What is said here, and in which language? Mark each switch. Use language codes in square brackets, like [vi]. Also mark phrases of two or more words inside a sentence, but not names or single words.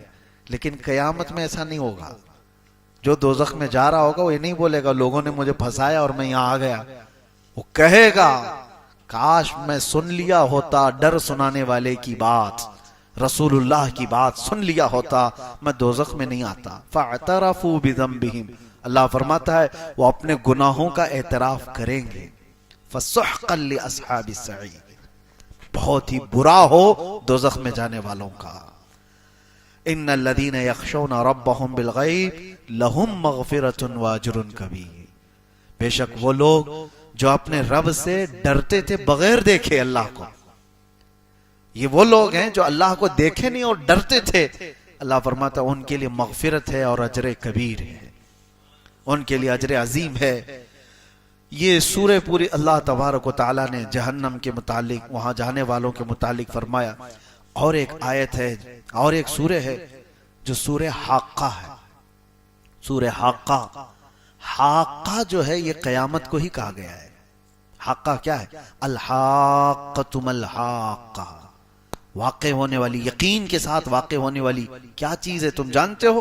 [hi] लेकिन कयामत में ऐसा नहीं होगा। जो दोजख में जा रहा होगा वो ये नहीं बोलेगा लोगों ने मुझे फंसाया और मैं यहां आ गया, वो कहेगा काश मैं सुन लिया होता डर सुनाने वाले की बात, रसूलुल्लाह की बात सुन लिया होता, मैं दोजख में नहीं आता। [ar] فاعترفوا بذنبهم, [hi] अल्लाह फरमाता है वो अपने गुनाहों का एतराफ करेंगे। [ar] فسحقا لأصحاب السعير, [hi] बहुत ही बुरा हो दोजख में जाने वालों का। [ar] إن الذين يخشون ربهم بالغيب لهم مغفرة وأجر كبير, [hi] बेशक वो लोग जो अपने रब से डरते थे बगैर देखे अल्लाह को, ये वो लोग हैं जो अल्लाह को देखे नहीं और डरते थे। अल्लाह फरमाता उनके लिए मग़फ़िरत है और अजर कबीर है, उनके लिए अजर अजीम है। ये सूरह पूरी अल्लाह [ar] تبارك وتعالى [hi] ने जहन्नम के मुतालिक, वहां जाने वालों के मुतालिक फरमाया। और एक आयत है और एक सूरह है जो सूरह हाक्का है। सूरह हाक्का, हाक्का जो है ये कयामत को ही कहा गया है। हाक्का क्या है? [ar] الحاقة ما الحاقة, [hi] वाक़े होने वाली, यकीन के साथ वाक़े होने वाली क्या चीज है तुम जानते हो?